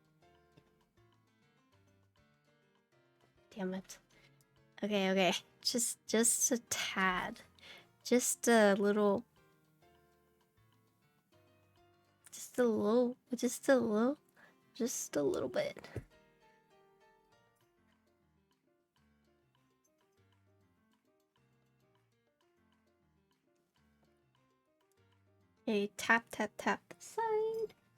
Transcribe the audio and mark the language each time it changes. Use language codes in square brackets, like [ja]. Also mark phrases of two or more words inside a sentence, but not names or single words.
[en] Damn it. Okay, okay. Just a tad. Just a little. Just a little. Just a little. Just a little bit. Okay, tap, tap, tap the side.